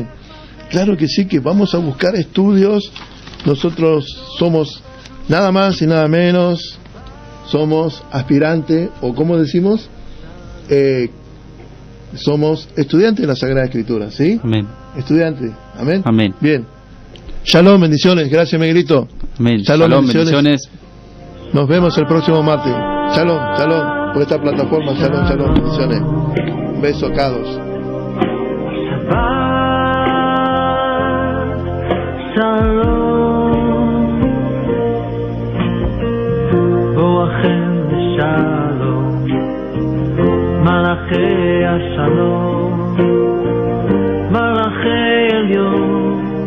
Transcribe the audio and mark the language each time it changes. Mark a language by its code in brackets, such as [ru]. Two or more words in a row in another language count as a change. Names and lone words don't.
[es] Claro que sí, que vamos a buscar estudios. Nosotros somos nada más y nada menos, somos aspirantes, o como decimos, somos estudiantes de la Sagrada Escritura, ¿sí? Amén. Estudiantes, amén. Amén. Bien. Shalom, bendiciones. Gracias, Miguelito. Amén. Shalom, bendiciones. Nos vemos el próximo martes. [he] שלום, שלום. [es] Por esta plataforma, [he] שלום, שלום, [es] bendiciones. Un beso a todos. [he] שלום, בואכם שלום, מלאכי שלום, מלאכי עליון,